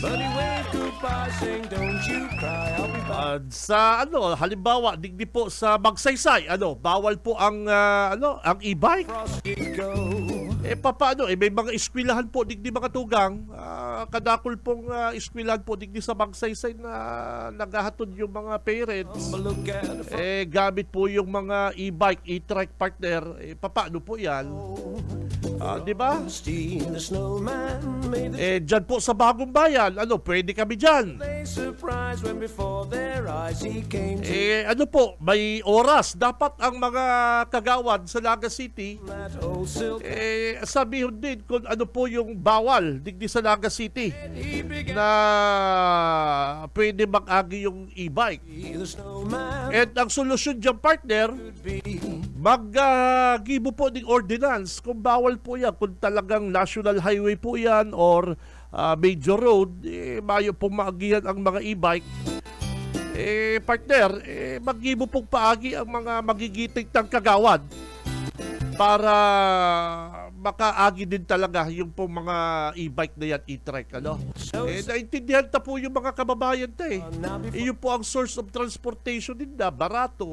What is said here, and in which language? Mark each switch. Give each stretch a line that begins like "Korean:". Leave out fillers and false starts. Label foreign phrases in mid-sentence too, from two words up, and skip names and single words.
Bikol: Sa halimbawa, digdi po sa Magsaysay, bawal po ang ang e-bike.
Filipino: Paano?
Bikol: May mga eskwelahan po digdi mga tugang, kadakol pong eskwelahan po digdi sa Magsaysay na naghahatod yung mga parents.
Filipino: Gamit po yung mga e-bike, e-trike partner. Paano po yan? Di ba? Dyan po sa Bagong Bayan, pwede kami dyan. Ano po, may oras. Dapat ang mga kagawad sa Naga City, sabihin din kung ano po yung bawal digdi sa Naga City na pwede mag-agi yung e-bike.
Bikol: At ang solusyon dyan, partner, mag-gibo po ng ordinance kung bawal po yan, kung talagang
English: national highway
Bikol: po yan or
English: major road,
Bikol: mayo pong maagihan ang mga e-bike. Partner, mag-gibo pong paagi ang mga magigiting ng kagawad para makaagi din talaga yung pong mga e-bike na yan, e-trike, naintindihan ta po yung mga kababayan ta yun po ang
English: source of transportation
Bikol: din na barato.